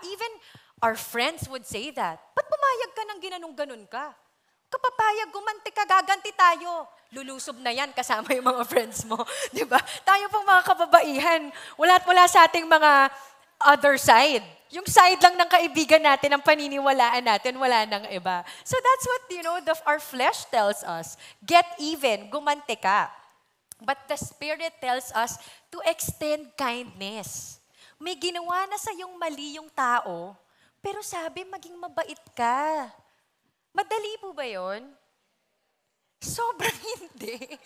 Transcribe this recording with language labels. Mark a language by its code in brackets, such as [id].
[en] Even our friends would say that. [tl] Ba't pumayag ka ng ginanong-ganon ka? Kapapayag, gumanti ka, gaganti tayo. Lulusob na yan kasama yung mga friends mo. Diba? Tayo pong mga kababaihan, wala sa ating mga other side. Yung side lang ng kaibigan natin, ang paniniwalaan natin, wala nang iba. [en] So that's what, our flesh tells us. Get even, [tl] gumanti ka. [en] But the Spirit tells us to extend kindness. [tl] May ginawa na sa yung mali yung tao, pero sabi, maging mabait ka. Madali po ba yun? Sobrang hindi.